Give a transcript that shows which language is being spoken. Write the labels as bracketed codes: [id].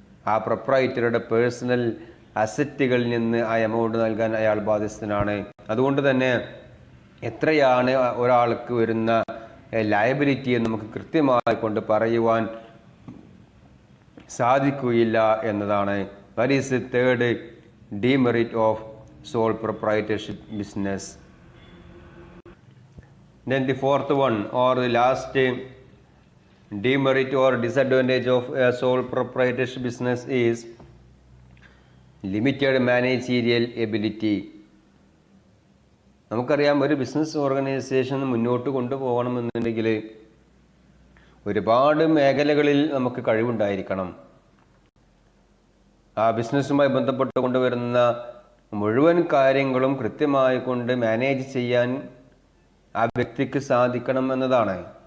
[ml] ആ പ്രൊപ്രൈറ്ററുടെ പേഴ്സണൽ അസറ്റുകളിൽ നിന്ന് ആ എമൗണ്ട് നൽകാൻ അയാൾ ബാധ്യസ്ഥനാണ്. അതുകൊണ്ട് തന്നെ എത്രയാണ് ഒരാൾക്ക് വരുന്ന ലയബിലിറ്റി എന്ന് നമുക്ക് കൃത്യമായി കൊണ്ട് പറയുവാൻ സാധിക്കുകയില്ല എന്നതാണ്. [en] That is the third demerit of sole proprietorship business. Then the fourth one, or the last demerit or disadvantage of a sole proprietorship business is limited managerial ability. [ml] നമുക്കറിയാം, ഒരു ബിസിനസ് ഓർഗനൈസേഷൻ മുന്നോട്ട് കൊണ്ടുപോകണമെന്നുണ്ടെങ്കിൽ ഒരുപാട് മേഖലകളിൽ നമുക്ക് കഴിവുണ്ടായിരിക്കണം. ആ ബിസിനസ്സുമായി ബന്ധപ്പെട്ട് കൊണ്ടുവരുന്ന മുഴുവൻ കാര്യങ്ങളും കൃത്യമായി കൊണ്ട് മാനേജ് ചെയ്യാൻ ആ വ്യക്തിക്ക് സാധിക്കണം എന്നതാണ്.